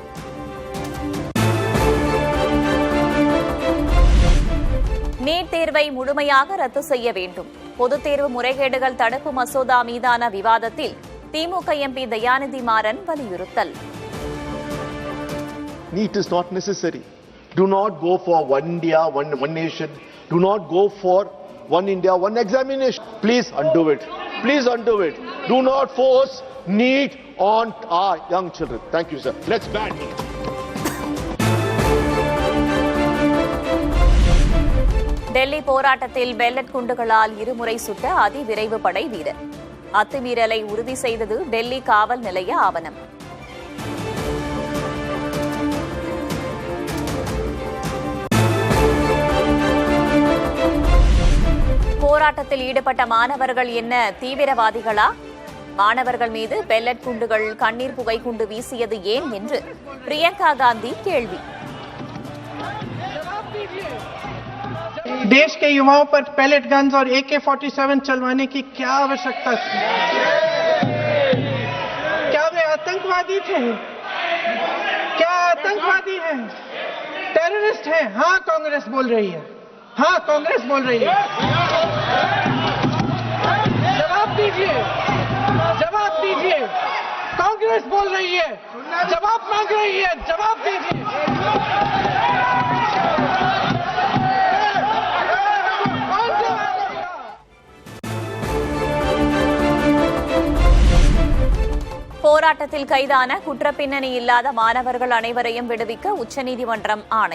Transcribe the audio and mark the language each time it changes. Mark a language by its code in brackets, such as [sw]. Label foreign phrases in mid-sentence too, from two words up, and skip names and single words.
[ta] நீட் தேர்வை முழுமையாக ரத்து செய்ய வேண்டும். பொதுத் தேர்வு முறைகேடுகள் தடுப்பு மசோதா மீதான விவாதத்தில் திமுக எம்பி தயாநிதி மாறன் வலியுறுத்தல். [en] NEET is not necessary. Do not go for one India, one nation. Do not go for one India, one examination. Please undo it. Please undo it. Do not force NEET on our young children. Thank you, sir. Let's ban NEET. [ta] டெல்லி போராட்டத்தில் பெல்லட் குண்டுகளால் இருமுறை சுட்ட அதிவிரைவு படை வீரர். அத்துமீறலை உறுதி செய்தது டெல்லி காவல் நிலைய ஆவணம். போராட்டத்தில் ஈடுபட்ட மாணவர்கள் என்ன தீவிரவாதிகளா? மாணவர்கள் மீது பெல்லட் குண்டுகள், கண்ணீர் புகை குண்டு வீசியது ஏன் என்று பிரியங்கா காந்தி கேள்வி. [hi] देश के युवाओं पर [en] pellet guns [hi] और AK-47 चलवाने की क्या आवश्यकता थी? क्या वे आतंकवादी थे? क्या आतंकवादी हैं? टेररिस्ट हैं? हाँ, कांग्रेस बोल रही है. हाँ, कांग्रेस बोल रही है. जवाब दीजिए, जवाब दीजिए. कांग्रेस बोल रही है, जवाब मांग रही है, जवाब दीजिए. [ta] போராட்டத்தில் கைதான குற்றப்பின்னணி இல்லாத மாணவர்கள் அனைவரையும் விடுவிக்க உச்சநீதிமன்றம் ஆணை.